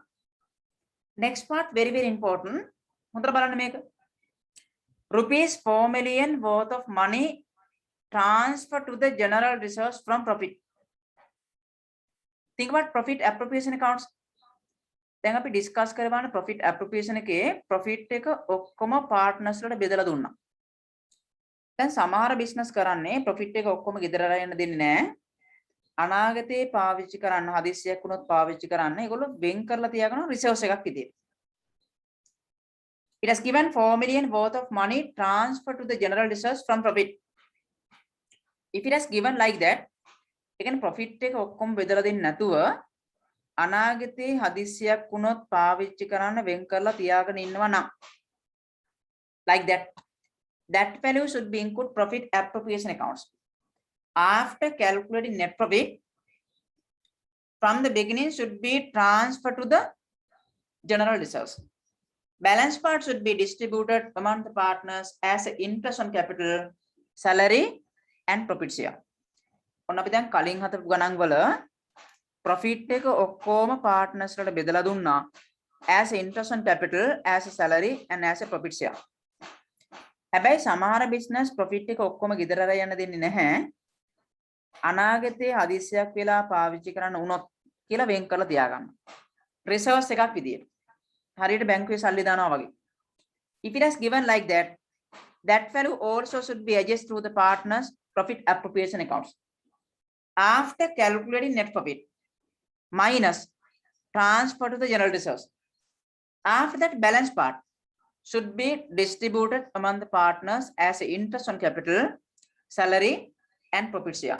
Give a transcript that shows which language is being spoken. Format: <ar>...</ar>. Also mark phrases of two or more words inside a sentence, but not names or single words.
<en>Next part very very important. Rupees 4 million worth of money transferred to the general reserves from profit. Think about profit appropriation accounts.</en> <si>Then අපි discuss කරවන</si> <en>profit appropriation</en> <si>එකේ profit එක ඔක්කොම partners වලට බෙදලා දුන්නා. දැන් සමහර business කරන්නේ profit එක ඔක්කොම ගෙදර යන්න දෙන්නේ නැහැ. අනාගතේ පාවිච්චි කරන්න හදිස්සියක් වුණොත් පාවිච්චි කරන්න ඒගොල්ලෝ වෙන් කරලා තියාගෙන reserves එකක් විදියට.</si> <en>It has given 4 million worth of money transferred to the general reserves from profit. If it has given like that, again profit</en> <si>එක ඔක්කොම බෙදලා දෙන්නේ නැතුව අනාගතේ හදිස්සියක් වුණොත් පාවිච්චි කරන්න වෙන් කරලා තියාගෙන ඉන්නවා නම්</si> <en>like that value should be include profit appropriation accounts. After calculating net profit, from the beginning should be transferred to the general reserves. Balance part should be distributed among the partners as interest on capital, salary, and profit share.</en> <si>ඔන්න අපි දැන් කලින් හදපු ගණන් වල profit එක ඔක්කොම partners වලට බෙදලා දුන්නා</si> <en>as interest on capital, as a salary, and as a profit share.</en> <si>හැබැයි සමහර business profit එක ඔක්කොම ගෙදර යන්න දෙන්නේ නැහැ. අනාගතේ හදිස්සියක් වෙලා පාවිච්චි කරන්න වුණොත් කියලා වෙන් කරලා තියාගන්න. reserves එකක් විදියට. හරියට බැංකුවේ සල්ලි දානවා වගේ.</si> <en>If it has given like that, that value also should be adjusted to the partners' profit appropriation accounts. After calculating net profit minus transfer to the general reserves. After that, balance part should be distributed among the partners as interest on capital, salary, and profit share.</en>